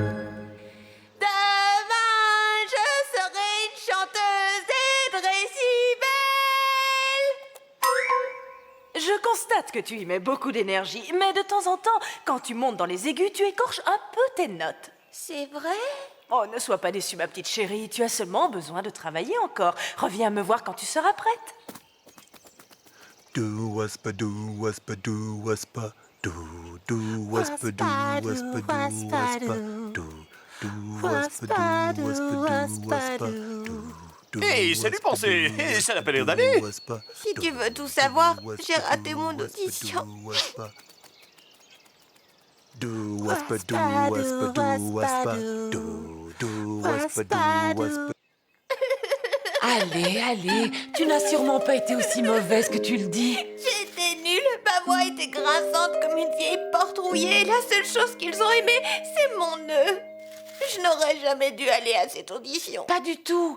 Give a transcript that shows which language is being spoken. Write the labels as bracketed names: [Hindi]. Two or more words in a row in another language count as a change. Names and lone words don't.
[French] Demain, je serai une chanteuse des Dressibel. Je constate que tu y mets beaucoup d'énergie, mais de temps en temps, quand tu montes dans les aigus, tu écorches un peu tes notes. C'est vrai? Oh, ne sois pas déçue, ma petite chérie. Tu as seulement besoin de travailler encore. Reviens me voir quand tu seras prête. Do waspa do waspa do waspa do waspa do waspa do waspa do waspa do waspa do. Hey, salut Pensée. Ça n'a pas l'air d'aller. Si tu veux tout savoir, j'ai raté mon audition. Do waspa do waspa do waspa do waspa do waspa. Allez, allez, tu n'as sûrement pas été aussi mauvaise que tu le dis. J'étais nulle, ma voix était grinçante comme une vieille porte rouillée. La seule chose qu'ils ont aimée, c'est mon nœud. Je n'aurais jamais dû aller à cette audition. Pas du tout.